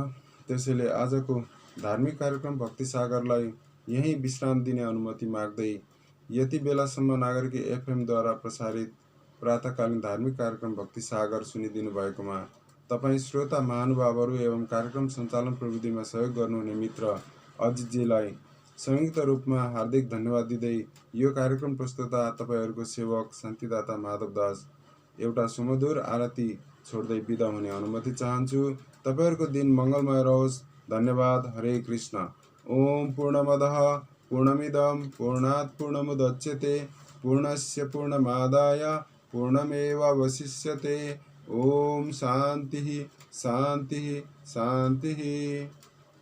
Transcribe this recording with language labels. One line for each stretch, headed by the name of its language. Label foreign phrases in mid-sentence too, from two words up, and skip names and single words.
Nepali: त्यसैले आजको धार्मिक कार्यक्रम भक्ति सागरलाई यही विश्राम दिने अनुमति माग्दै यति बेलासम्म नागरिक एफएमद्वारा प्रसारित प्रातःकालीन धार्मिक कार्यक्रम भक्ति सागर सुनिदिनु भएकोमा तपाईँ श्रोता महानुभावहरू एवं कार्यक्रम सञ्चालन प्रविधिमा सहयोग गर्नुहुने मित्र अजितजीलाई संयुक्त रूपमा हार्दिक धन्यवाद दिँदै यो कार्यक्रम प्रस्तुता तपाईँहरूको सेवक शान्तिदाता माधव दास एउटा सुमधुर आरती छोड्दै बिदा हुने अनुमति चाहन्छु। तपाईँहरूको दिन मङ्गलमय रहोस्। धन्यवाद। हरे कृष्ण।
Sanskrit: ओम पूर्णमदः पूर्णमिदं पूर्णात् पूर्णमुदच्यते पूर्णस्य पूर्णमादाय पूर्णमेवावशिष्यते। ओम शान्तिः शान्तिः शान्तिः।